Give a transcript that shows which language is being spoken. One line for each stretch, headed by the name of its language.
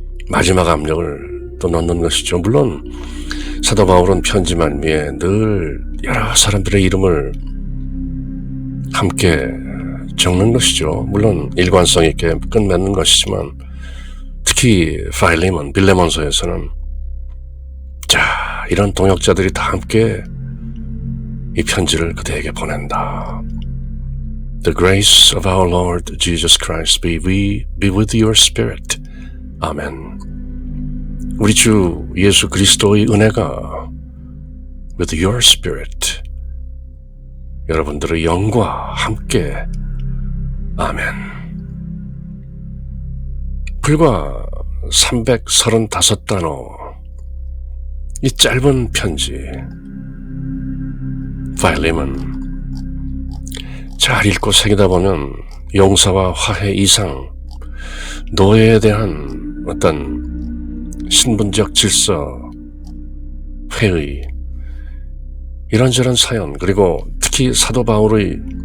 Korean: 마지막 압력을 또 넣는 것이죠. 물론 사도 바울은 편지 말미에 늘 여러 사람들의 이름을 함께 적는 것이죠. 물론 일관성 있게 끝맺는 것이지만 특히 파일레몬, 빌레몬서에서는 자, 이런 동역자들이 다 함께 이 편지를 그대에게 보낸다.
English: The grace of our Lord Jesus Christ be with your spirit.
Korean: 아멘. 우리 주 예수 그리스도의 은혜가
English: with your spirit,
Korean: 여러분들의 영과 함께. 아멘. 불과 335단어 이 짧은 편지 파일레몬 잘 읽고 새기다 보면 용서와 화해 이상, 노예에 대한 어떤 신분적 질서, 회의, 이런저런 사연, 그리고 특히 사도 바울의